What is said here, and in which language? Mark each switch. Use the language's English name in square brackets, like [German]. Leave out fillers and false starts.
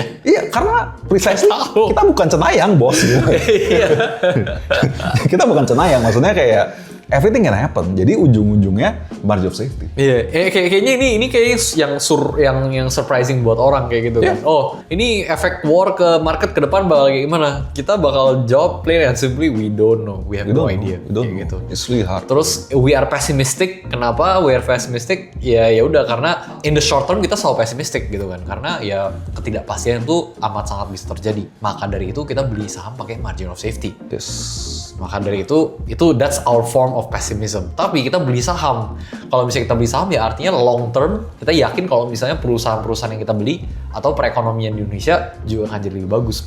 [Indonesian] Iya, karena precisely kita bukan cenayang bos gitu. Kita bukan cenayang, maksudnya kayak [English] everything can happen. [Indonesian] Jadi ujung-ujungnya [English] margin of safety. [Indonesian] Kayaknya ini kayak yang surprising buat orang kayak gitu kan. Oh, ini efek war ke market ke depan bakal kayak gimana? Kita bakal jawab [English] plain and simply we don't know. We have no idea. Gitu. It's really hard. [Indonesian] Terus [English] we are pessimistic. [Indonesian] Kenapa [English] we are pessimistic? [Indonesian] Ya udah karena [English] in the short term [Indonesian] kita selalu pessimistic gitu kan. Karena ya ketidakpastian itu amat sangat bisa terjadi. Maka dari itu kita beli saham pakai [English] margin of safety. [Indonesian] Maka dari itu [English] that's our form of pessimism. [Indonesian] Tapi kita beli saham. Kalau misalnya kita beli saham ya artinya long term kita yakin kalau misalnya perusahaan-perusahaan yang kita beli atau perekonomian di Indonesia juga akan jadi lebih bagus.